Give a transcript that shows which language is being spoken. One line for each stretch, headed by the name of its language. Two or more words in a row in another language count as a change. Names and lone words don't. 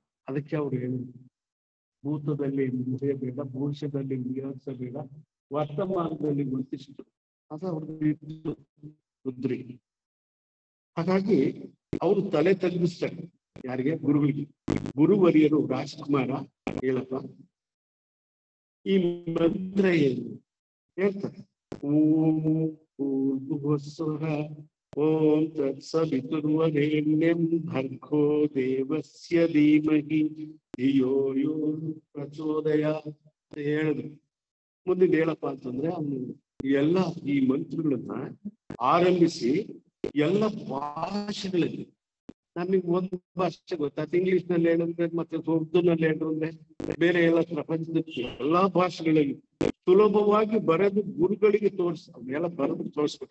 Kannada: ಅದಕ್ಕೆ ಅವ್ರು ಹೇಳಿದ್ರು, ಭೂತದಲ್ಲಿ ಮುರಿಯಬೇಡ, ಭವಿಷ್ಯದಲ್ಲಿ ವಿಹರಿಸಬೇಡ, ವರ್ತಮಾನದಲ್ಲಿ ಗುರುತಿಸಿದ್ರು. ಅದು ಅವ್ರದ್ದು ರುದ್ರಿ. ಹಾಗಾಗಿ ಅವರು ತಲೆ ತಗ್ಗಿಸ್ತಾರೆ. ಯಾರಿಗೆ? ಗುರುಗಳಿಗೆ. ಗುರುವರಿಯರು ರಾಜಕುಮಾರ ಹೇಳಪ್ಪ ಈ ಮಂತ್ರ ಏನು ಹೇಳ್ತಾರೆ.
Sanskrit: ಓಂ ಭೂರ್ಭುವಸ್ಸುಃ ಓಂ ತತ್ಸವಿತುರ್ವರೆಣ್ಯಂ ಭರ್ಗೋ ದೇವಸ್ಯ ಧೀಮಹಿ ಧಿಯೋ ಯೋ ಪ್ರಚೋದಯಾತ್
Kannada: ಅಂತ ಹೇಳಿದ್ರು. ಮುಂದೆ ಹೇಳಪ್ಪ ಅಂತಂದ್ರೆ ಅವನು ಎಲ್ಲ ಈ ಮಂತ್ರಗಳನ್ನ ಆರಂಭಿಸಿ ಎಲ್ಲ ಭಾಷೆಗಳಲ್ಲಿ, ನಮಗೆ ಒಂದು ಭಾಷೆ ಗೊತ್ತಾಯ್ತು, ಇಂಗ್ಲಿಷ್ ನಲ್ಲಿ ಹೇಳಿದ್ರೆ ಮತ್ತೆ ಉರ್ದುನಲ್ಲಿ ಹೇಳಿದ್ರೆ ಬೇರೆ ಎಲ್ಲ ಪ್ರಪಂಚದ ಎಲ್ಲಾ ಭಾಷೆಗಳಲ್ಲಿ ಸುಲಭವಾಗಿ ಬರೆದು ಗುರುಗಳಿಗೆ ಎಲ್ಲ ಬರೆದು ತೋರಿಸ್ಬೇಕು.